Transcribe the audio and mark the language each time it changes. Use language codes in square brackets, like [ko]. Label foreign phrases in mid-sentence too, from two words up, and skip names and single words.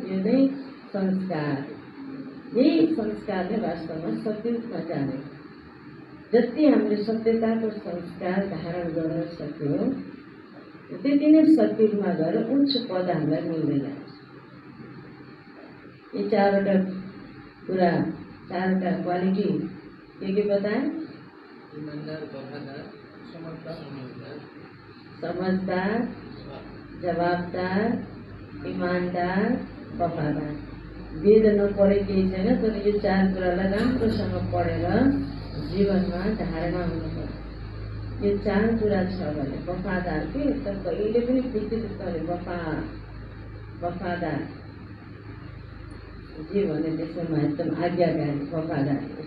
[ne] यो नै संस्कार, यही संस्कारले वास्तवमा सत्ययुगमा जाने। जति हामीले सत्यताको संस्कार धारण गर्न सक्यौँ त्यति नै सत्ययुगमा गएर उच्च पद हामीलाई मिल्दै जान्छ। यी 4वटा कुरा, 4वटा क्वालिटी के बताए? ईमानदार, वफादार, समझदार, जवाबदार, ईमानदार, वफादार। वेद नपढे केही छैन, तर यो 4 कुरालाई राम्रोसँग पढेर जीवनमा धारणा हुनुपर्छ। यो 4 कुरा छ भने वफादार के त कहिले पनि विकृत गर्ने, वफादार जे भने त्यसमा एकदम आज्ञाकारी, वफादार।